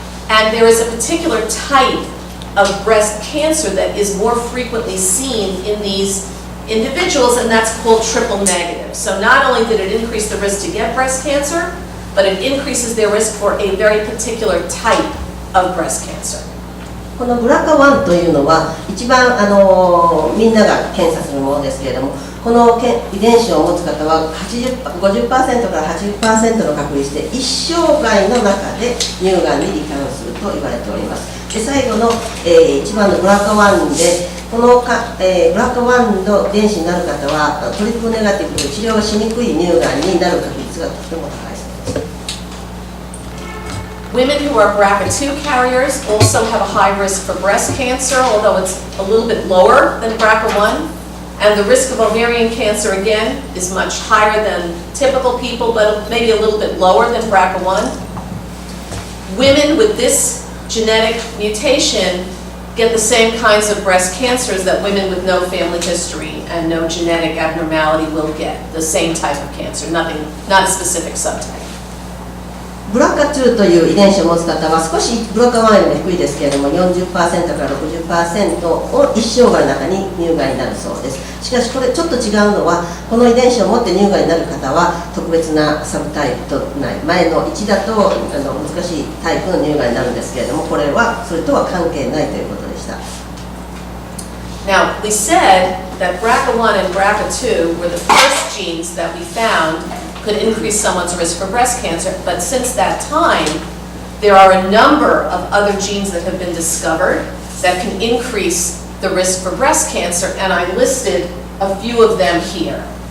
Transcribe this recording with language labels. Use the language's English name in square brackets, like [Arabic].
[English] And there is a particular type of breast cancer that is more frequently seen in these individuals, and that's called triple negative. So not only did it increase the risk to get breast cancer, but it increases their risk for a very particular type of breast cancer. [Japanese] このBRCA1というのは一番みんなが検査するものですけれども、この遺伝子を持つ方は50% から 80% の確率で一生涯の中で乳がんに罹患すると言われております。で最後の、一番のBRCA1でこのBRCA1の遺伝子になる方はトリプルネガティブで治療がしにくい乳がんになる確率がとても高いそうです。 [English] Women who are BRCA2 carriers also have a high risk for breast cancer, although it's a little bit lower than BRCA1. And the risk of ovarian cancer, again, is much higher than typical people, but maybe a little bit lower than BRCA1. Women with this genetic mutation get the same kinds of breast cancers that women with no family history and no genetic abnormality will get. The same type of cancer, not a specific subtype. [Japanese] BRCA2 という遺伝子を持つ方は少しBRCA1より低いですけれども 40% から 60% を一生涯の中に乳がんになるそうです。しかしこれちょっと違うのはこの遺伝子を持って乳がんになる方は特別なサブタイプとない前の1だと難しいタイプの乳がんになるんですけれどもこれはそれとは関係ないということでした。 [English] Now, we said that BRCA1 and BRCA2 were the first genes that we found could increase someone's risk for breast cancer, but since that time, there are a number of other genes that have been discovered that can increase the risk for breast cancer, and I listed a few of them here.